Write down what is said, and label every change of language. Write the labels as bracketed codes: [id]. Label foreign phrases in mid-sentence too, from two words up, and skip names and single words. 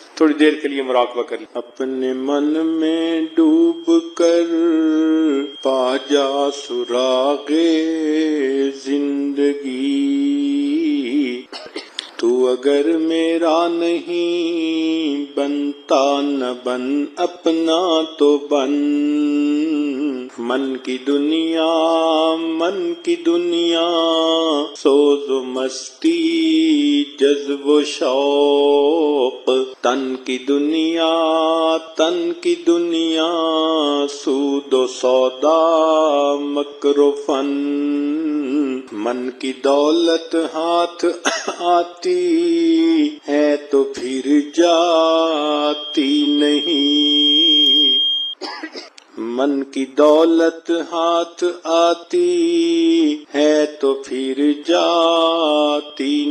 [ur] تھوڑی دیر کے لیے مراقبہ کر لیں، اپنے من میں ڈوب کر پا جا سراغ زندگی، تو اگر میرا نہیں بنتا نہ بن اپنا تو بن، من کی دنیا سوز و مستی جذب و شوق، تن کی دنیا سود و سودا مکر و فن، من کی دولت ہاتھ آتی ہے تو پھر جاتی نہیں، من کی دولت ہاتھ آتی ہے تو پھر جاتی